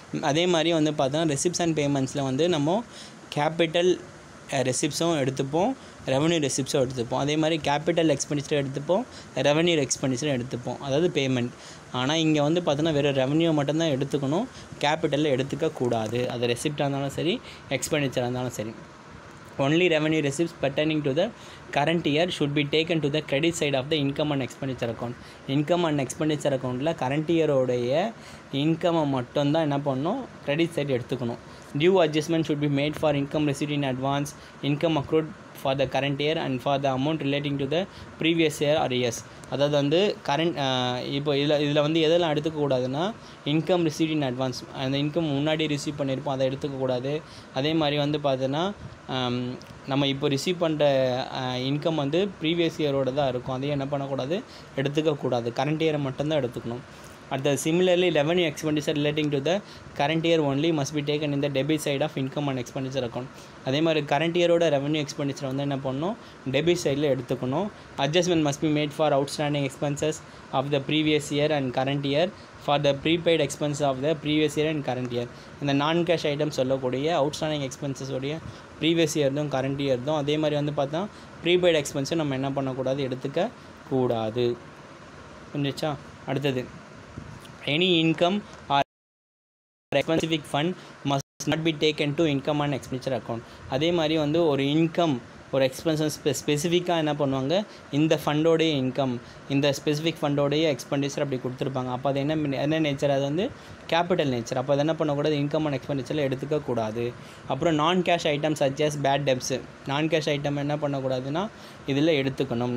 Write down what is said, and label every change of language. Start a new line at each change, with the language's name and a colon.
Tamil: அதே மாதிரி வந்து பார்த்தோன்னா ரெசிப்ட்ஸ் அண்ட் பேமெண்ட்ஸில் வந்து நம்ம கேபிட்டல் ரெசிப்ட்ஸும் எடுத்துப்போம், ரெவன்யூ ரெசிப்ட்ஸும் எடுத்துப்போம். அதே மாதிரி கேபிட்டல் எக்ஸ்பெண்டிச்சர் எடுத்துப்போம், ரெவன்யூ எக்ஸ்பெண்டிச்சர் எடுத்துப்போம், அதாவது பேமெண்ட். ஆனால் இங்கே வந்து பார்த்தோன்னா வெறும் ரெவன்யூ மட்டும்தான் எடுத்துக்கணும், கேபிட்டலில் எடுத்துக்கக்கூடாது. அது ரெசிப்டாக இருந்தாலும் சரி, எக்ஸ்பெண்டிச்சராக இருந்தாலும் சரி.
English: Only revenue receipts pertaining to the current year should be taken to the credit side of the income and expenditure account.
Tamil: Income and expenditure accountல current year உடைய இன்கம்மை மட்டும்தான் என்ன பண்ணணும், credit side எடுத்துக்கணும்.
English: Due adjustment should be made for income received in advance, income accrued for the current year and for the amount relating to the previous year or years.
Tamil: அதாவது வந்து current இப்போ இதில் வந்து எதெல்லாம் எடுத்துக்கக்கூடாதுன்னா, இன்கம் ரிசீவ் இன் அட்வான்ஸ், அந்த income முன்னாடி receive பண்ணியிருப்போம், அதை எடுத்துக்கக்கூடாது. அதே மாதிரி வந்து பார்த்தோன்னா நம்ம இப்போ ரிசீவ் பண்ணுற இன்கம் வந்து ப்ரீவியஸ் இயரோடு தான் இருக்கும், அதையும் என்ன பண்ணக்கூடாது, எடுத்துக்கக்கூடாது. கரண்ட் இயரை மட்டும்தான் எடுத்துக்கணும்.
English: Similarly, revenue expenditure relating to the current year only must be taken in the debit side of income and expenditure account.
Tamil: அதே மாதிரி கரண்ட் இயரோட ரெவன்யூ எக்ஸ்பெண்டிச்சர் வந்து என்ன பண்ணணும், டெபிட் சைடில் எடுத்துக்கணும்.
English: Adjustment must be made for outstanding expenses of the previous year and current year for the prepaid expenses of the previous year and current year.
Tamil: இந்த நான் cash item சொல்லக்கூடிய outstanding expenses உடைய previous இயர்தும் current இயர்தும், அதே மாதிரி வந்து பார்த்தா prepaid எக்ஸ்பென்ஸும் நம்ம என்ன பண்ணக்கூடாது, எடுத்துக்கக்கூடாது. புரிஞ்சிச்சா.
English: அடுத்தது, any income or specific fund must not be taken to income and expenditure account.
Tamil: அதே மாதிரி வந்து ஒரு இன்கம் ஒரு எக்ஸ்பென்சஸ் ஸ்பெசிஃபிக்காக என்ன பண்ணுவாங்க, இந்த ஃபண்டோடைய இன்கம், இந்த ஸ்பெசிஃபிக் ஃபண்டோடைய எக்ஸ்பெண்டிச்சர் அப்படி கொடுத்துருப்பாங்க. அப்போ அது என்ன நேச்சர், அது வந்து கேபிட்டல் நேச்சர். அப்போ அது என்ன பண்ணக்கூடாது, இன்கம் அண்ட் எக்ஸ்பெண்டிச்சரில் எடுத்துக்கக்கூடாது. அப்புறம்
English: non cash item such as bad debts,
Tamil: நான் கேஷ் ஐட்டம் என்ன பண்ணக்கூடாதுன்னா இதில் எடுத்துக்கணும்.